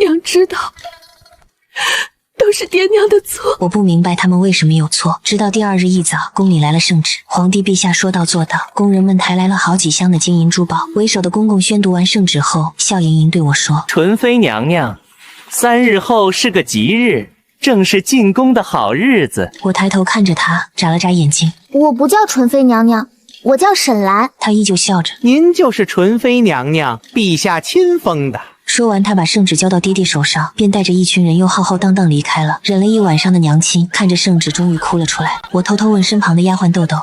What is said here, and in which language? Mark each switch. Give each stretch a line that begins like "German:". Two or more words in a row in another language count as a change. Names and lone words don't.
Chinese: 娘知道，都是爹娘的錯。我不明白他們為什麼有錯。直到第二日一早，宮裡來了聖旨，皇帝陛下說到做到，宮人們抬來了好幾箱的金銀珠寶。為首的公公宣讀完聖旨後，笑盈盈對我說：“ 純妃娘娘，3日後是個吉日，正是進宮的好日子。” 我抬頭看着他，眨了眨眼睛。我不叫純妃娘娘，我叫沈蘭。他依舊笑着。您就是纯妃娘娘，陛下親封的。說完，他把圣旨交到爹爹手上，便帶着一群人又浩浩蕩蕩離開了。忍了一晚上的娘親看着聖旨，終於哭了出來。我偷偷問身旁的丫鬟豆豆：“